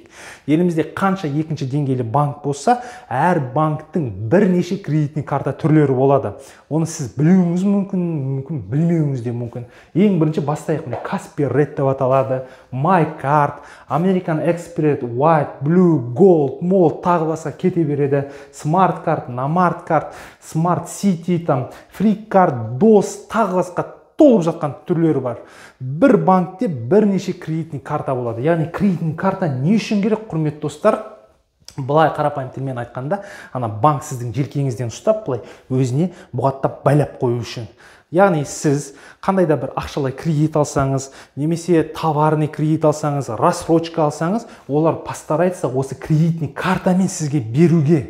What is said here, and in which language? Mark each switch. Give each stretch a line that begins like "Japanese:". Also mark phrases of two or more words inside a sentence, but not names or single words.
Kazakh: Елімізде қанша екінші деңгейлі банк болса, әр банктың бірнеше
Russian: кредитный карта
Kazakh: түрлері болады. Оны сіз білуіңіз мүмкін, білмеуіңіз де мүмкін. Ең бірінші бастайық. Каспи Ред деп аталады, MyCard, American Express, White, Blue, Gold, Mold, тағы басқа кете береді. Smart Card, Namart Card, Smart City, Free Card, DOS, тағы басқа толып жатқан түрлері бар. Бір банкте бірнеше
Russian: кредитный карта
Kazakh: болады. Яғни
Russian: кредитный карта
Kazakh: не үшін керек, құрметті достар? Былай қарапайым тілмен айтқанда, банк сіздің желкеңізден ұстап, былай өзіне бұғаттап байлап қою үшін. Яғни сіз қандай да бір ақшалай кредит алсаңыз, немесе
Russian: товарный кредит
Kazakh: алсаңыз, рассрочка алсаңыз, олар постарается осы
Russian: кредитный картамен
Kazakh: сізге беруге.